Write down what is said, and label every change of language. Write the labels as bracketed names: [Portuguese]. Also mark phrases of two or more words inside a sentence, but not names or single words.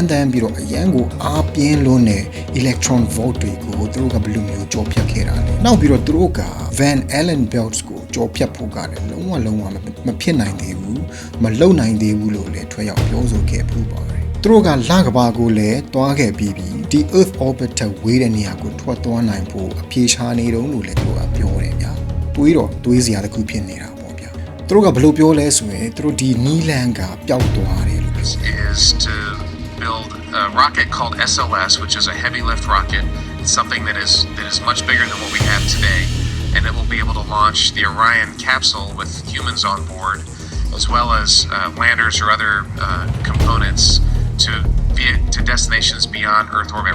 [Burmese] တမ်းပြီးတော့အရန်ကိုအားပြင်းလွန်းတဲ့ [English] electron volt [Burmese] တွေကိုသူတို့ကဘယ်လိုမျိုးကြောဖြတ်ခဲ့တာလဲ။နောက်ပြီးတော့သူတို့က Van Allen belts ကိုကြောဖြတ်ဖို့ကလည်းလုံးဝမဖြစ်နိုင်သေးဘူးမလုပ်နိုင်သေးဘူးလို့လည်းထွက်ရောက်ပြောဆိုခဲ့ပူပါတယ်။သူတို့ကလကဘာကိုလည်းတွားခဲ့ပြီးဒီ [English] Earth orbit [Burmese] ထက်ဝေးတဲ့နေရာကိုထွက်သွားနိုင်ဖို့အပြေရှားနေတုန်းလို့လည်းသူကပြောတယ်ဗျာ။တွေးစရာတစ်ခုဖြစ်နေတာပေါ့ဗျာ။သူတို့ကဘယ်လိုပြောလဲဆိုရင်သူတို့ဒီနီလန်ကပျောက်သွားတယ်လို့ [English] is to build a rocket called SLS, which is a heavy lift rocket. It's something that is much bigger than what we have today, and it will be able to launch the Orion capsule with humans on board, as well as landers or other components to destinations beyond Earth orbit.